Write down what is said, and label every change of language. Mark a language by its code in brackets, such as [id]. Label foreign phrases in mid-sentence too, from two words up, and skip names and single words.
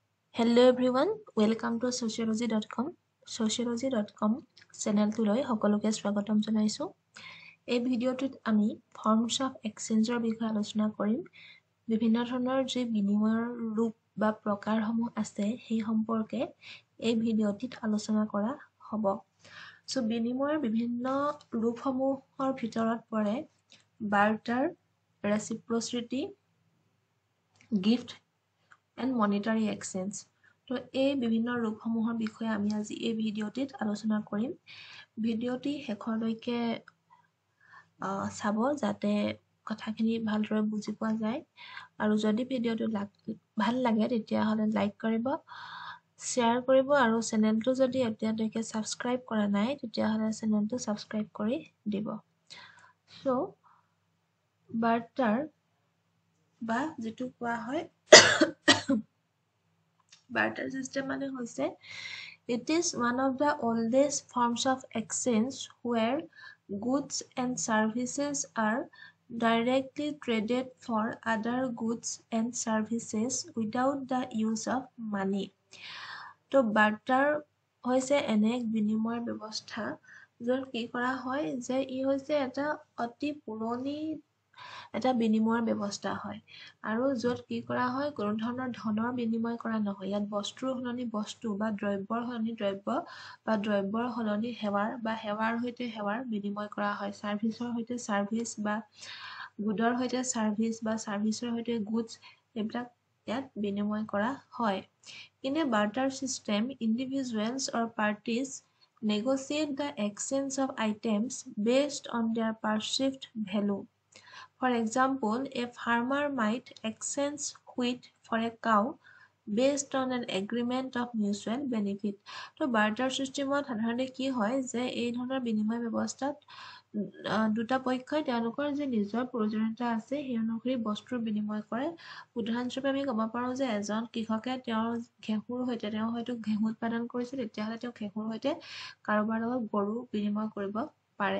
[en] Hello everyone, welcome to sociology.com. [as] Sociology.com চেনেলটোলৈ সকলোকে স্বাগতম জনাইছো। এই ভিডিঅ'টোত আমি [en] forms of exchangeৰ [as] বিষয়ে আলোচনা কৰিম। বিভিন্ন ধৰণৰ যে বিনিময়ৰ ৰূপ বা প্ৰকাৰসমূহ আছে সেই সম্পৰ্কে এই ভিডিঅ'টিত আলোচনা কৰা হ'ব। সো বিনিময়ৰ বিভিন্ন ৰূপসমূহৰ ভিতৰত পৰে বাৰ্টাৰ, ৰেচিপ্ৰচিটি, [en] gift and monetary exchange. [as] তো এই বিভিন্ন ৰূপসমূহৰ বিষয়ে আমি আজি এই ভিডিঅ'টিত আলোচনা কৰিম। ভিডিঅ'টি শেষলৈকে চাব যাতে কথাখিনি ভালদৰে বুজি পোৱা যায়। আৰু যদি ভিডিঅ'টো ভাল লাগে তেতিয়াহ'লে লাইক কৰিব, শ্বেয়াৰ কৰিব আৰু চেনেলটো যদি এতিয়ালৈকে ছাবস্ক্ৰাইব কৰা নাই তেতিয়াহ'লে চেনেলটো ছাবস্ক্ৰাইব কৰি দিব। [en] so barter [as] বা যেটো কোৱা হয় [en] barter system [as] মানে হৈছে [en] it is one of the oldest forms of exchange where goods and services are directly traded for other goods and services without the use of money. [as] তো barter হৈছে এনে এক বিনিময় ব্যৱস্থা য'ত কি কৰা হয় যে ই হৈছে এটা অতি পুৰণি এটা বিনিময়ৰ ব্যৱস্থা হয় আৰু য'ত কি কৰা হয় কোনো ধৰণৰ ধনৰ বিনিময় কৰা নহয়। ইয়াত বস্তুৰ সলনি বস্তু বা দ্ৰব্যৰ সলনি দ্ৰব্য বা দ্ৰব্যৰ সলনি সেৱাৰ বা সেৱাৰ সৈতে সেৱাৰ বিনিময় কৰা হয়। সাৰ্ভিসৰ সৈতে সাৰ্ভিস বা গুডৰ সৈতে সাৰ্ভিস বা সাৰ্ভিসৰ সৈতে গুডছ এইবিলাক ইয়াত বিনিময় কৰা হয়। [en] In a barter system, individuals or parties negotiate the exchange of items based on their perceived value. For example, a farmer might exchange wheat for a cow based on an agreement of mutual benefit. [as] তো [en] barter systemত [as] সাধাৰণতে কি হয় যে এই ধৰণৰ বিনিময় ব্যৱস্থাত দুটা পক্ষই তেওঁলোকৰ যে নিজৰ প্ৰয়োজনীয়তা আছে সেই অনুসৰি বস্তুৰ বিনিময় কৰে। উদাহৰণস্বৰূপে আমি ক'ব পাৰোঁ যে এজন কৃষকে তেওঁৰ ঘেঁহুৰ সৈতে তেওঁ হয়তো ঘেঁহু উৎপাদন কৰিছে তেতিয়াহ'লে তেওঁ ঘেঁহুৰ সৈতে কাৰোবাৰ লগত গৰু বিনিময় কৰিব পাৰে।